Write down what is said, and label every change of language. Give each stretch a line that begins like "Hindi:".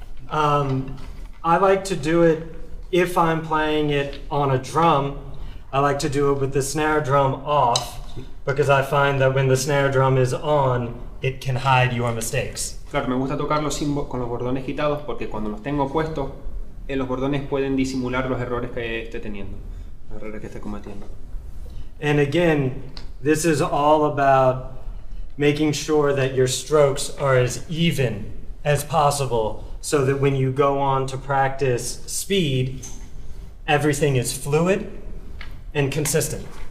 English: I like to do it if I'm playing it on a drum. I like to do it with the snare drum off because I find that when the snare drum is on, it can hide your mistakes.
Spanish: Claro, me gusta tocarlo con los bordones quitados porque cuando los tengo puestos, los bordones pueden disimular los errores que esté teniendo, los errores que esté cometiendo.
English: And again, this is all about making sure that your strokes are as even as possible so that when you go on to practice speed, everything is fluid and consistent.